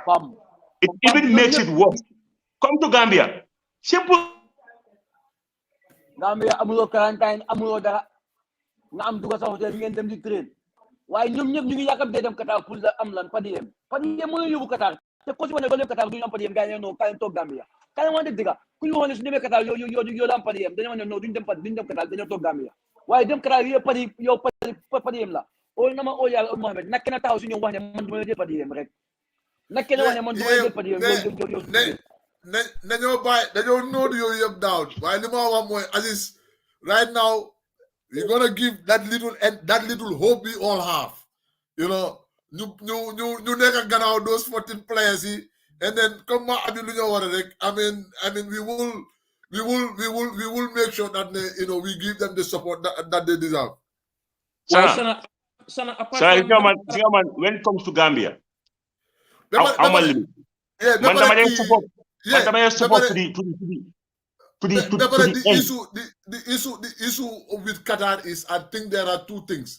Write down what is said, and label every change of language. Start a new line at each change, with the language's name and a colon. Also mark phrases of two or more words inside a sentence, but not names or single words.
English: It even makes it worse. Come to Gambia. Simple.
Wolof: Gambia amulo quarantine amulo dara nga am duga sa hotel ngeen dem di train waaye ñoom ñëpp ñu ngi yakam dem Qatar
French: pour la
Wolof: am lan padiem mo ñu yóbbu Qatar te ko ci wone dem Qatar duñu am padiem gaay no kay tok Gambia kay mo de diga ku ñu wone su demee Qatar yo am padiem dañu wone no duñu dem Qatar dañu tok Gambia waaye dem Qatar padiem la o na ma o yalla Mohamed nak na taw su ñu wax ne man duma jël padiem rek nak na wax ne man duma jël padiem dañoo know yooyu yëpp down waaye li ma wax mooy Aziz
English: right now we're gonna give that little hope we all have, you know.
Wolof: ñu nekk gannaaw
English: those 14 players
Wolof: yi,
English: and then
Wolof: comme ma abi lu ñu war a rek
English: I mean we will make sure that we give them the support that they deserve. Sana, when it comes to Gambia, the issue with Qatar is I think there are two things.